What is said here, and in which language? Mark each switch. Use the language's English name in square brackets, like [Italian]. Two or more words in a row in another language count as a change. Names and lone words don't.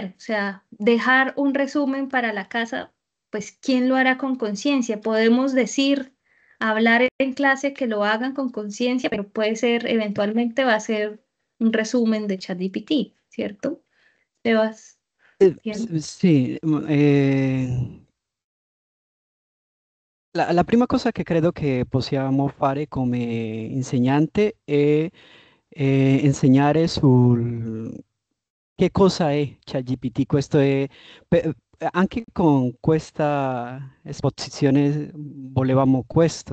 [Spanish] O sea, dejar un resumen para la casa, pues ¿quién lo hará con conciencia? Podemos decir, hablar en clase que lo hagan con conciencia, pero puede ser, eventualmente va a ser un resumen de ChatGPT, ¿cierto? Sebas. Bien. [Italian] Sì, la prima cosa che credo che possiamo fare come insegnante è insegnare sul che cosa è ChatGPT. Questo è, anche con questa esposizione volevamo questo.